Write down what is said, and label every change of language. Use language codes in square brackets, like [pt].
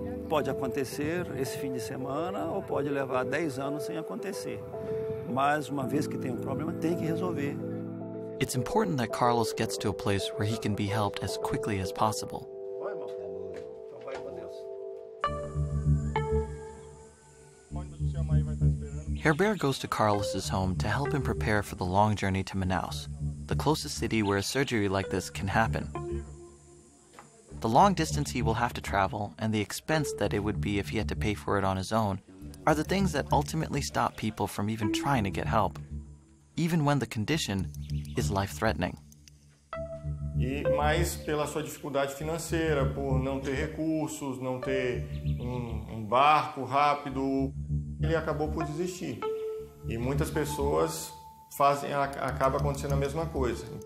[pt] Pode acontecer esse fim de semana ou pode levar 10 anos sem acontecer. Mas uma vez que tem um problema, tem que resolver. [en] It's important that Carlos gets to a place where he can be helped as quickly as possible. Herbert goes to Carlos's home to help him prepare for the long journey to Manaus, the closest city where a surgery like this can happen. The long distance he will have to travel and the expense that it would be if he had to pay for it on his own are the things that ultimately stop people from even trying to get help, even when the condition is life-threatening. [pt] E mais pela sua dificuldade financeira, por não ter recursos, não ter um barco rápido, ele acabou por desistir. E muitas pessoas acaba acontecendo a mesma coisa.